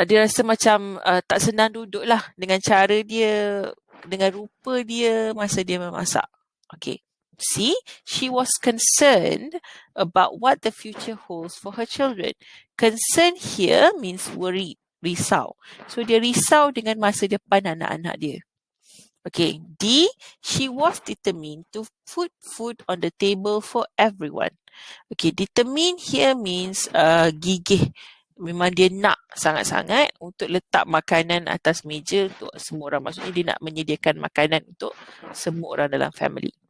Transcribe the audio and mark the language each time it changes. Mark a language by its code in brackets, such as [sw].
[ms] Dia rasa macam tak senang duduk lah dengan cara dia, dengan rupa dia masa dia memasak. Okay. C. [en] She was concerned about what the future holds for her children. Concern here means worried, risau. [ms] So, dia risau dengan masa depan anak-anak dia. Okay. D. [en] She was determined to put food on the table for everyone. Okay. Determined here means gigih. [ms] Memang dia nak sangat-sangat untuk letak makanan atas meja untuk semua orang. Maksudnya dia nak menyediakan makanan untuk semua orang dalam family.